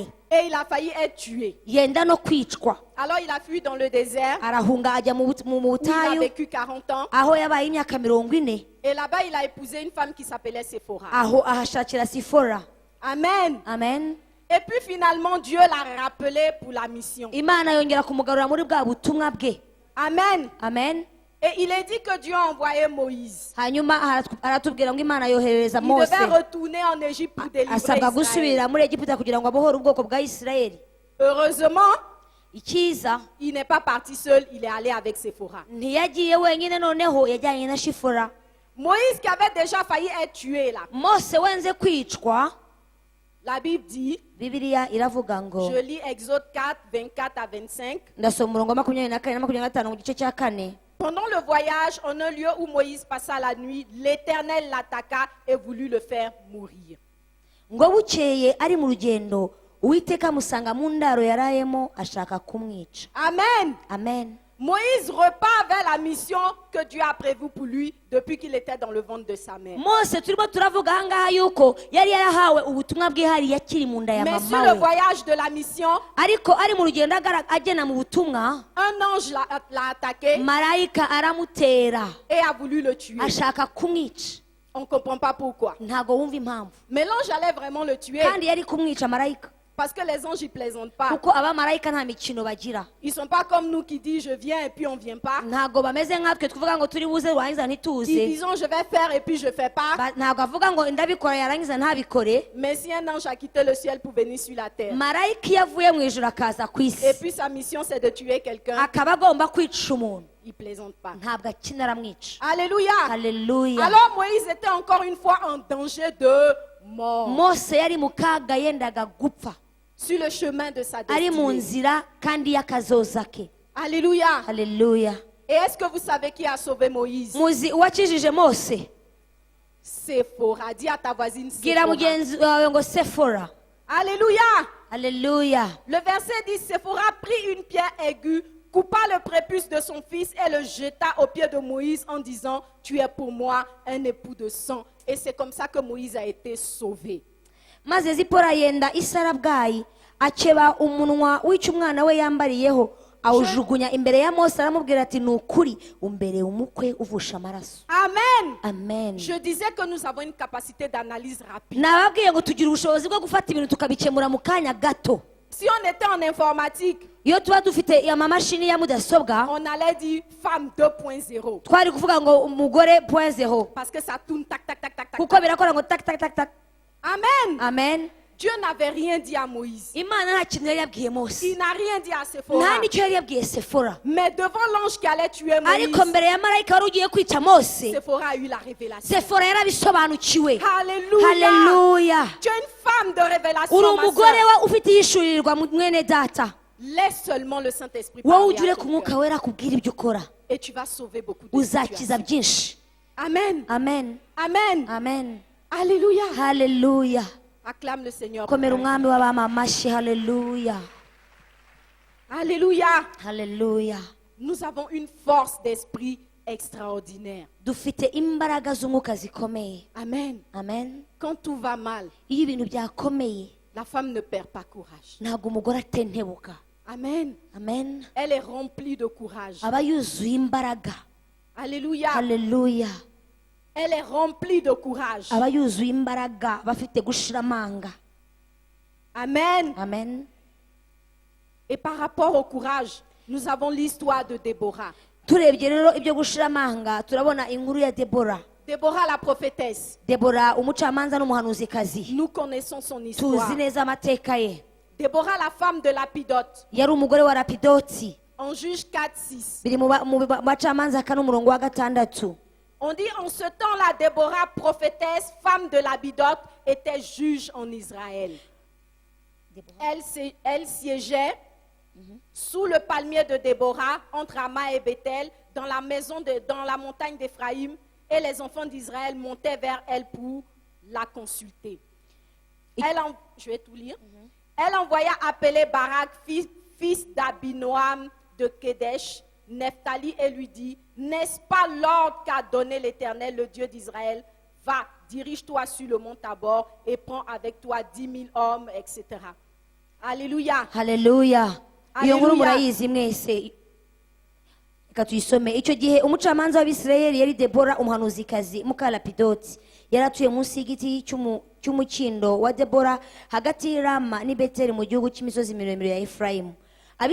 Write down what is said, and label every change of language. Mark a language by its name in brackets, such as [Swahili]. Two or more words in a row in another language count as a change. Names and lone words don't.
[French] Et il a failli être tué. [Kinyarwanda] Yenda no kwicwa. [French] Alors, il a fui dans le désert. [Kinyarwanda] Arahunga ajya mu [French] Où il a [Kinyarwanda] butayu, [French] vécu 40 ans. [Kinyarwanda] aho yabaye imyaka 40. [French] Et là-bas, il a épousé une femme qui s'appelait Séphora. [Kinyarwanda] Aho ahashakira Sifora. [French] Amen. [Kinyarwanda] Amen. [French] Et puis finalement, Dieu l'a rappelé pour la mission. [Kinyarwanda] Imana yongera kumugarura muri bwa butumwa bwe. [French] Amen. [Kinyarwanda] Amen. [French] Et il est dit que Dieu a envoyé Moïse. [Kinyarwanda] hanyuma aratubwira ngo Imana yohereza [French] Il [Kinyarwanda] Mose [French] devait retourner en Égypte pour délivrer [Kinyarwanda] asabwa [French] Israël. [Kinyarwanda] gusubira muri Egiputa kugira ngo abohore ubwoko bwa Isirayeli. [French] Heureusement, [Kinyarwanda] Icyiza [French] il n'est pas parti seul, il est allé avec Séphora. [Kinyarwanda] ntiyagiye wenyine, noneho yajyanye na Shifura. [French] Moïse qui avait déjà failli être tué là. [Kinyarwanda] Mose wenze kwicwa, [French] La Bible dit, [Kinyarwanda] Bibiliya iravuga ngo, [French] je lis Exode 4, 24 à 25. [Kinyarwanda] ndasoma umurongo wa 24 na 25 mu gice cya 4. [French] Pendant le voyage, en un lieu où Moïse passa la nuit, l'Éternel l'attaqua et voulut le faire mourir. [Kinyarwanda] Ngo bukeye ari mu rugendo, Uwiteka musanga mu ndaro yarayemo ashaka kumwica. [French] Amen. [Kinyarwanda] Amen. [French] Moïse repart vers la mission que Dieu a prévue pour lui depuis qu'il était dans le ventre de sa mère. [Kinyarwanda] Mose turimo turavuga ahangaha yuko yari yarahawe ubutumwa bwihariye akiri mu nda ya [French] Mais sur [Kinyarwanda] mama [French] le [Kinyarwanda] we, [French] voyage de la mission, [Kinyarwanda] ariko ari mu rugendo agena mu butumwa, [French] un ange l'a attaqué [Kinyarwanda] marayika aramutera [French] et a voulu le tuer. [Kinyarwanda] ashaka kumwica. [French] On ne comprend pas pourquoi. [Kinyarwanda] Ntago wumva impamvu, [French] Mais l'ange allait vraiment le tuer [Kinyarwanda] kandi yari kumwica marayika, [French] parce que les anges, ils plaisantent pas. [Kinyarwanda] kuko abamarayika nta mikino bagira. [French] Ils sont pas comme nous qui disent je viens et puis on vient pas. [Kinyarwanda] Ntago bameze nkatwe tuvuga ngo turi buze warangiza [French] Ils [Kinyarwanda] ntituze. [French] disent je vais faire et puis je fais pas. [Kinyarwanda] Ntago avuga ngo ndabikora yarangiza ntabikore. [French] Mais si un ange a quitté le ciel pour venir sur la terre, [Kinyarwanda] Marayika iyo avuye mu ijuru akaza ku isi, [French] et puis sa mission c'est de tuer quelqu'un, [Kinyarwanda] akaba agomba kwica umuntu, [French] il plaisante pas. [Kinyarwanda] ntabwo akina aramwica. [French] Alléluia. [Kinyarwanda] Haleluya. [French] Alors Moïse était encore une fois en danger de mort [Kinyarwanda] Mose yari mu kaga yendaga gupfa, [French] sur le chemin de sa [Kinyarwanda] ari mu [French] destinée. [Kinyarwanda] nzira kandi y'akazoza ke. [French] Alléluia. [Kinyarwanda] Haleluya. [French] Et est-ce que vous savez qui a sauvé Moïse? [Kinyarwanda] Muzi uwakijije Mose? [French] Séphora. Dis à ta voisine [Kinyarwanda] Gira [French] Séphora. [Kinyarwanda] mugenzi wawe ngo Sephora. [French] Alléluia. [Kinyarwanda] Haleluya. [French] Le verset dit, Séphora prit une pierre aiguë, coupa le prépuce de son fils et le jeta aux pieds de Moïse en disant, tu es pour moi un époux de sang. Et c'est comme ça que Moïse a été sauvé. [Kinyarwanda] Maze Zipora yenda isarabwayi, akeba umunwa w'icyo umwana we yambariyeho, awujugunya imbere ya Mose, aramubwira ati ni ukuri umbereye umukwe uvusha amaraso. [French] Amen. [Kinyarwanda] Amen. [French] Je disais que nous avons une capacité d'analyse rapide. [Kinyarwanda] Nababwiye ngo tugira ubushobozi bwo gufata ibintu tukabikemura mu kanya gato. [French] Si on était en informatique, [Kinyarwanda] Iyo tuba dufite amamashini ya mudasobwa, [French] on allait dire femme 2.0. [Kinyarwanda] twari kuvuga ngo umugore 0.0, [French] Parce que ça tourne tac, tac, tac, tac, tac. [Kinyarwanda] kuko birakora ngo tak tak tak tak. [French] Amen. [Kinyarwanda] Amen. [French] Dieu n'avait rien dit à Moïse. [Kinyarwanda] Imana nta kintu yari yabwiye Mose, [French] Il n'a rien dit à [Kinyarwanda] nta [French] Séphora. [Kinyarwanda] n'icyo yari yabwiye Sephora, [French] Mais devant l'ange qui allait tuer [Kinyarwanda] ariko [French] Moïse, [Kinyarwanda] mbere ya marayika wari ugiye kwica Mose, [French] Séphora a eu la révélation. [Kinyarwanda] Sephora yarabisobanukiwe. [French] Alléluia. [Kinyarwanda] Haleluya. [French] Tu es une femme de révélation, [Kinyarwanda] Uri [French] ma [Kinyarwanda] umugore [French] sœur. [Kinyarwanda] wa ufite yishurirwa mwene data, [French] Laisse seulement le Saint-Esprit [Kinyarwanda] wowe [French] parler [Kinyarwanda] ugire [French] à [Kinyarwanda] ku [French] ton [Kinyarwanda] mwuka [French] cœur. [Kinyarwanda] wera akubwira ibyo ukora, [French] Et tu vas sauver beaucoup de [Kinyarwanda] uzakiza [French] situations. [Kinyarwanda] byinshi. [French] Amen. [Kinyarwanda] Amen. [French] Amen. [Kinyarwanda] Amen. [French] Alléluia. [Kinyarwanda] Haleluya. [French] Acclame le Seigneur. [Kinyarwanda] Komera umwami w'abami amashyi. Haleluya. [French] Alléluia. [Kinyarwanda] Haleluya. [French] Nous avons une force d'esprit extraordinaire. [Kinyarwanda] Dufite imbaraga z'umwuka zikomeye. [French] Amen. [Kinyarwanda] Amen. [French] Quand tout va mal, [Kinyarwanda] Iyo ibintu byakomeye, [French] la femme ne perd pas courage. [Kinyarwanda] ntabwo umugore atentebuka. [French] Amen. [Kinyarwanda] Amen. [French] Elle est remplie de courage. [Kinyarwanda] Aba yuzuye imbaraga. [French] Alléluia. [Kinyarwanda] Haleluya. [French] Elle est remplie de courage. [Kinyarwanda] Aba yuzuye imbaraga, bafite gushira amanga. [French] Amen. [Kinyarwanda] Amen. [French] Et par rapport au courage, nous avons l'histoire de Déborah. [Kinyarwanda] Turebye rero ibyo gushira amanga, turabona inkuru ya Debora. [French] Déborah la prophétesse. [Kinyarwanda] Debora umucamanza n'umuhanuzikazi. [French] Nous connaissons son [Kinyarwanda] Tuzi [French] histoire. [Kinyarwanda] neza amateka ye. [French] Déborah la femme de Lapidote. [Kinyarwanda] Yari umugore wa Lapidoti. [French] En Juge 4-6. [Kinyarwanda] Biri mu bacamanza kane umurongo wa 6. [French] On dit en ce temps-là, Déborah, prophétesse, femme de Lapidote, était juge en Israël. Elle siégeait sous le palmier de Déborah, entre Hama et Bethel, dans la montagne d'Éphraïm, et les enfants d'Israël montaient vers elle pour la consulter. Je vais tout lire. Elle envoya appeler Barak, fils d'Abinoam de Kedesh, Nephtali, et lui dit, n'est-ce pas l'ordre qu'a donné l'Éternel, le Dieu d'Israël? Va, dirige-toi sur le mont Tabor et prends avec toi 10 000 hommes, etc. Alléluia. [Kinyarwanda] Haleluya. Iyo nkuru Haleluya. murayizi mwese. Reka tuyisome. Icyo gihe umucamanza w'Abisirayeli yari Debora umuhanuzikazi muka Lapidoti. Yaratuye munsi y'igiti cy'umukindo wa Debora hagati y'Rama n'i Beteli mu gihugu cy'imisozi miremire ya Efurayimu.